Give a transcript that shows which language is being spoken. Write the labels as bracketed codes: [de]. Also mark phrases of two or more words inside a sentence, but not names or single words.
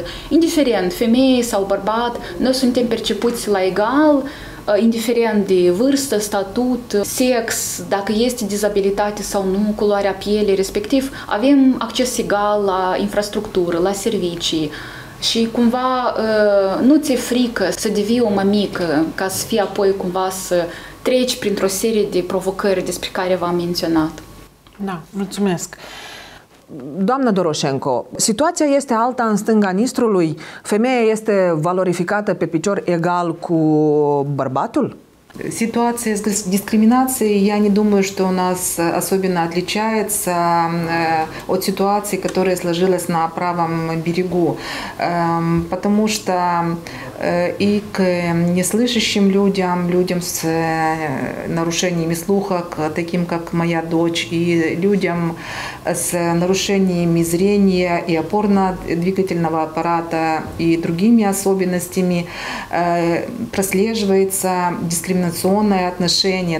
[ro] indiferent femeie sau bărbat, noi suntem percepuți la egal, indiferent de vârstă, statut, sex, dacă este dizabilitate sau nu, culoarea pielii, respectiv, avem acces egal la infrastructură, la servicii și cumva nu ți-e frică să devii o mămică ca să fii apoi cumva să treci printr-o serie de provocări despre care v-am menționat. Da, mulțumesc. Doamnă Doroșenko, situația este alta în stânga Nistrului? Femeia este valorificată pe picior egal cu bărbatul? [ru] Ситуация с дискриминацией, я не думаю, что у нас особенно отличается от ситуации, которая сложилась на правом берегу, потому что и к неслышащим людям, людям с нарушениями слуха, таким как моя дочь, и людям с нарушениями зрения и опорно-двигательного аппарата и другими особенностями прослеживается дискриминационное отношение.